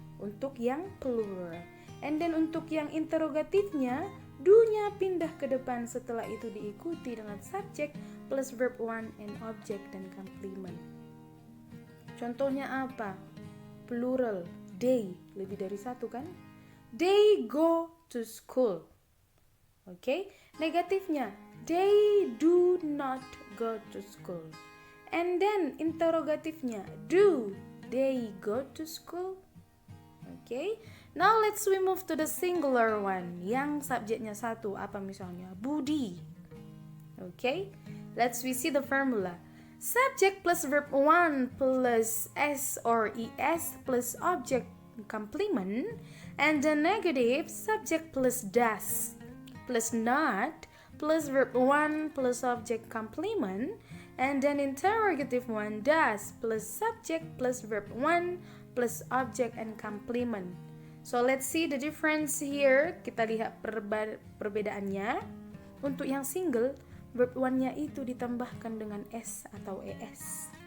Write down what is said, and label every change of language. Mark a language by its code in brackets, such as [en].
[id] Untuk yang plural. And then untuk yang interrogatifnya, do-nya pindah ke depan, setelah itu diikuti dengan subject plus verb 1 and object dan complement. Contohnya apa? Plural, they, lebih dari 1 kan? [en] They go to school. Okay? Negatifnya, they do not go to school. And then interrogatifnya, do they go to school? Okay? Now we move to the singular one. [id] Yang subjeknya 1, apa misalnya? [en] Budi. Okay? We see the formula. Subject plus verb 1 plus s or es plus object complement. And the negative, subject plus does plus not plus verb 1 plus object complement. And then interrogative one, does plus subject plus verb 1 plus object and complement. So let's see the difference here. [id] Kita lihat perbedaannya. Untuk yang single, verb 1-nya itu ditambahkan dengan s atau es.